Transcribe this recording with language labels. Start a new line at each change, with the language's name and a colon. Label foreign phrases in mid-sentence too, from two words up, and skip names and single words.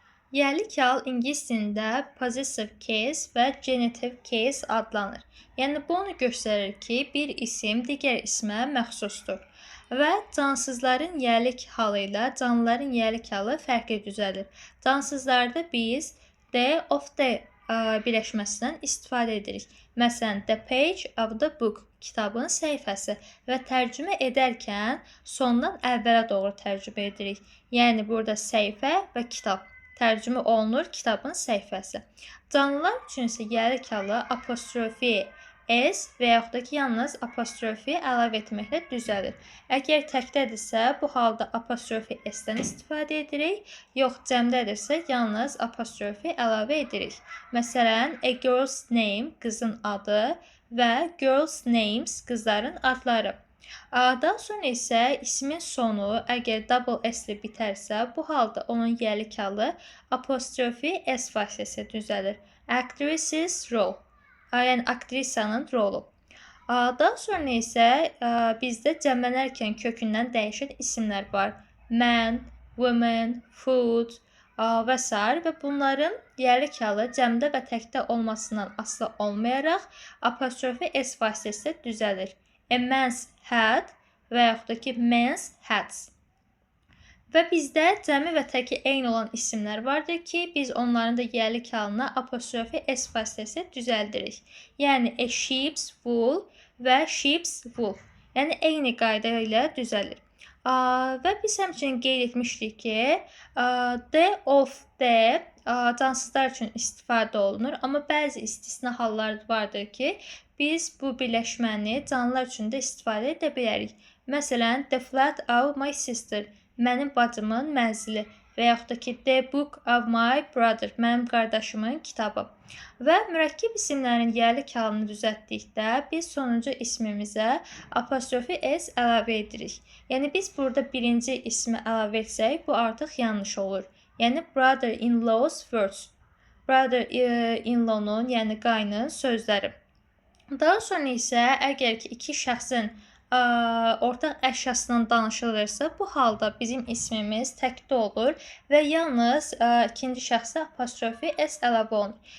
Azerbaijani: Yerli kal ingilis dilində
English: possessive case
Azerbaijani: və
English: genitive case
Azerbaijani: adlanır. Yəni bu onu göstərir ki, bir isim digər ismə məxsusdur və cansızların yerlik halı ilə canlıların yerlik halı fərqli düzəlir. Cansızlarda biz
English: the of the
Azerbaijani: birləşməsindən istifadə edirik. Məsələn,
English: the page of the book
Azerbaijani: kitabın səhifəsi və tərcümə edərkən sondan əvvələ doğru tərcümə edirik. Yəni burada səhifə və kitab tərcümə olunur kitabın səhifəsi. Canlılar üçün isə yerlik halı apostrofi s və yaxud da ki, yalnız apostrofi əlavə etməklə düzəlir. Əgər təkdədirsə, bu halda apostrofi s-dən istifadə edirik, yox cəmdədirsə, yalnız apostrofi əlavə edirik. Məsələn,
English: a girl's name
Azerbaijani: qızın adı və
English: girls' names
Azerbaijani: qızların adları. Daha sonra isə ismin sonu əgər
English: double s
Azerbaijani: ilə bitərsə, bu halda onun yerlik halı apostrofi s vasitəsilə düzəlir.
English: Actress's role,
Azerbaijani: yəni aktrisanın rolu. Daha sonra isə bizdə cəmlənərkən kökündən dəyişən isimlər var.
English: Man, woman, food və s.
Azerbaijani: və bunların yerlik halı cəmdə və təkdə olmasından asılı olmayaraq apostrofi s vasitəsilə düzəlir.
English: A man's hat
Azerbaijani: və yaxud da ki,
English: men's hats.
Azerbaijani: Və bizdə cəmi və təki eyni olan isimlər vardır ki, biz onların da yerlik halına apostrofi s vasitəsilə düzəldirik.
English: Yəni, a sheep's wool və sheep's wool.
Azerbaijani: Yəni, eyni qayda ilə düzəlir. Və biz həmçinin qeyd etmişdik ki,
English: the of the
Azerbaijani: cansızlar üçün istifadə olunur, amma bəzi istisna hallar vardır ki, biz bu birləşməni canlılar üçün də istifadə edə bilərik. Məsələn,
English: the flat of my sister,
Azerbaijani: mənim bacımın mənzili və yaxud da ki,
English: the book of my brother,
Azerbaijani: mənim qardaşımın kitabı. Və mürəkkəb isimlərin yerlik halını düzəltdikdə biz sonuncu ismimizə apostrofi s əlavə edirik. Yəni biz burada birinci ismi əlavə etsək, bu artıq yanlış olur.
English: Yəni brother-in-law's words,
Azerbaijani: brother-in-law'nun, yəni qaynın sözləri. Daha sonra isə əgər ki, iki şəxsin ortaq əşyasından danışılırsa, bu halda bizim ismimiz təkdə olur və yalnız ikinci şəxsə apostrofi s əlavə olunur.